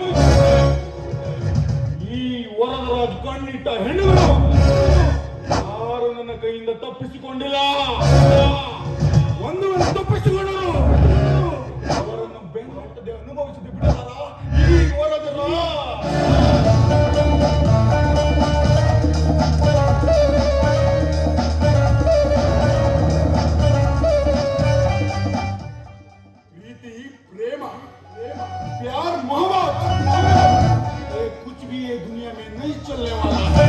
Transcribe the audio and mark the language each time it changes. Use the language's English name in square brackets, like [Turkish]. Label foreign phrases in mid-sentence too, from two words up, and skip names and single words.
[Kannada] ಈ ವರದರಾಜ್ ಕಣ್ಣಿಟ್ಟ ಹೆಣ್ಣುಗಳು ಯಾರು ನನ್ನ ಕೈಯಿಂದ ತಪ್ಪಿಸಿಕೊಂಡಿಲ್ಲ. ಒಂದು ವೇಳೆ ತಪ್ಪಿಸಿಕೊಂಡರು ಅವರನ್ನು ಬೆನ್ನಟ್ಟದೆ ಅನುಭವಿಸದೆ ಬಿಡಲಾರ ಈ ವರದರಾಜ್. [Hindi] प्रीति प्रेम प्यार मोहब्बत कुछ भी ये दुनिया में नहीं चलने वाला है.